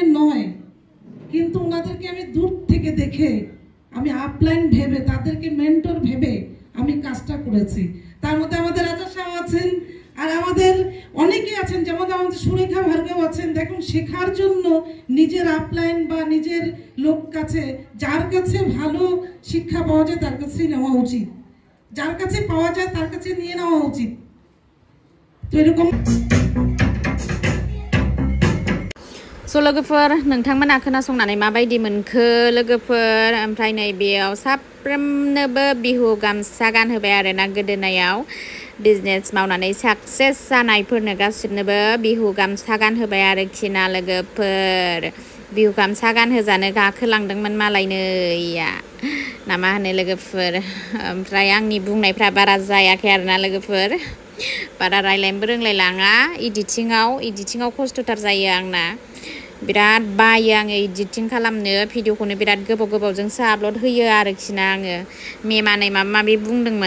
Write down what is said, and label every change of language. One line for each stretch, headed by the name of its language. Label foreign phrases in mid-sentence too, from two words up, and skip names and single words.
Bangla: নয় কিন্তু ওনাদেরকে আমি দূর থেকে দেখে আমি আপলাইন ভেবে তাদেরকে মেন্টর ভেবে আমি কাজটা করেছি তার মধ্যে আমাদের রাজা সাহেব আছেন আর আমাদের অনেকেই আছেন যেমন আমাদের সুরেখা ভার্গব আছেন দেখুন শেখার জন্য নিজের আপলাইন বা নিজের লোক কাছে যার কাছে ভালো শিক্ষা পাওয়া যায় তার কাছেই নেওয়া উচিত যার কাছে পাওয়া যায় তার কাছে নিয়ে নেওয়া উচিত তো এরকম
Bodo: स' लोगोफोर नोंथांमोना खोनासंनानै माबायदि मोनखो लोगोफोर ओमफ्राय नैबेयाव साफ्रोमनोबो बिहु गामसा गानहोबाय आरोना गोदोनायाव बिजनेस मावनानै साक्सेस जानायफोरनो गासिबनोबो बिहु गामसा गानहोबाय आरोखि ना लोगोफोर बिहु गामसा गानहोजानो गाखोलांदोंमोन मालायनोया ना मा होनो लोगोफोर ओमफ्राय आंनि बुंनायफ्रा बारा जायाखै आरोना लोगोफोर बारा रायलायनोबो रोंलायलाङा इडिटिंआव खस्थ'थार जायो आंना बिराद बायो आङो एडिटिं खालामनो भिडिअखौनो बिराद गोबावजोंसो आपल'ड होयो आरोखि ना आङो मेमानै माबा माबि बुंदोंमोन